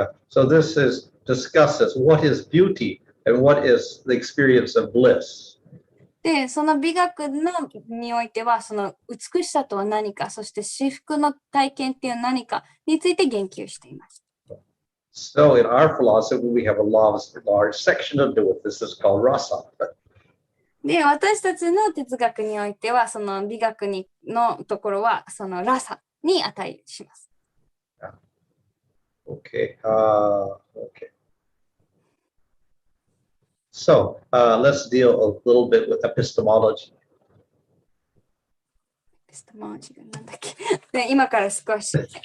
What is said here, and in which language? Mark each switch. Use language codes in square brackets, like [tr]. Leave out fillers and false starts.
[en] So this discusses what is beauty and what is the experience of bliss. [ja] で、その美学においては、その美しさとは何か、そして至福の体験っていう何かについて言及しています。 [en] So in our philosophy, we have a large section to do with this. Is called rasa. [ja] で、私たちの哲学においては、その美学のところは、そのラサに値します。 [en] Okay. Okay. So let's deal a little bit with epistemology. [ja] Epistemology なんだっけで今から少し。